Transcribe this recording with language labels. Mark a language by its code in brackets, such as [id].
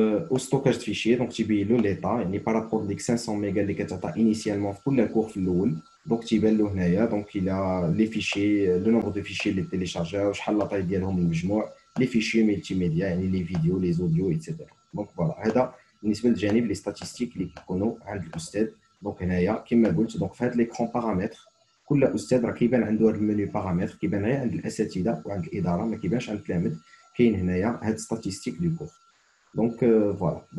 [fr] او ستوكاج دو فيشي [ar] دونك تيبين له ليطا يعني بارابور ديك 500 ميغا اللي كتعطى انيسيالمون في كل كور في الاول Donc, تيبان له هنايا. [fr] Donc, il a les fichiers, le nombre de fichiers اللي téléchargés, شحال لا طاي ديالهم المجموع, les fichiers multimédia, يعني les vidéos, les audios, etc. Donc, voilà. [ar] هذا بالنسبة للجانب les statistiques اللي كيكونوا عند الأستاذ. Donc, هنايا كما قلت. Donc, في هذا l'écran paramètres, كل أستاذ راه كيبان عنده هذا المنيو بارامتر. كيبان غير عند الأساتذة وعند الإدارة، ما كيبانش عند التلاميذ. كاين هنايا هاد statistique du cours. [fr] Donc, voilà.